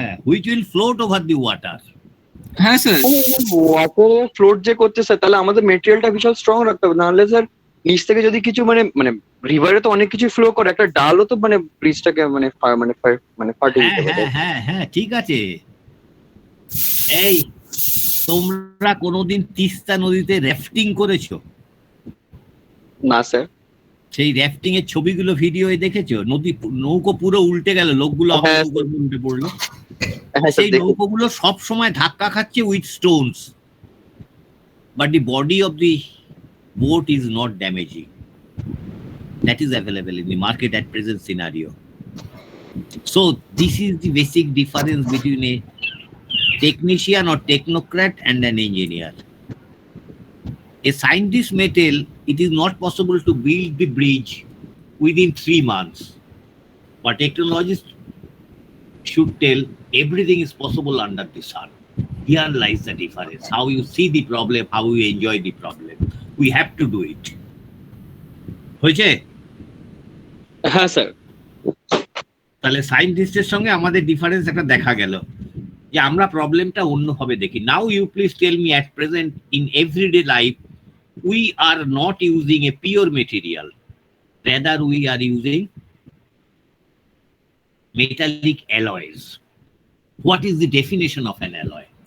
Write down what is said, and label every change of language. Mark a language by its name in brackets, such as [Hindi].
[English] which will float over the water. [Bangla] হ্যাঁ sir, water float যে করতে স্যার, তাহলে আমাদের মেটেরিয়ালটা বিশাল স্ট্রং রাখতে হবে, নাহলে স্যার নিচ থেকে যদি কিছু মানে মানে রিভারে তো অনেক কিছু ফ্লো করে, একটা ডালও তো মানে ব্রিজটাকে মানে ফাটিয়ে দিতে পারে। হ্যাঁ ঠিক আছে। এই তোমরা কোনোদিন তিস্তা নদীতে র্যাফটিং করেছো? না স্যার। সেই র্যাফটিং এর ছবিগুলো ভিডিও দেখেছো? নৌকো পুরো উল্টে গেল, লোকগুলো উল্টে পড়লো, সেই নৌকোগুলো সব সময় ধাক্কা খাচ্ছে [English] With stones, but the body of the boat is not damaging. That is available in the market at present scenario. So this is the basic difference between a technician or technocrat and an engineer. A scientist may tell it is not possible to build the bridge within 3 months, but technologists should tell everything is possible under the sun. Here lies the difference. How you see the problem, how you enjoy the problem. We have to do it. [Bangla] হয়েছে? হ্যাঁ sir. তাহলে সায়েন্টিস্টের সঙ্গে আমাদের difference একটা দেখা গেল, যে আমরা প্রবলেমটা অন্যভাবে দেখি। [English] Now you please tell me, at present in everyday life we are not using a pure material, rather we are using metallic alloys. What is the definition of an alloy?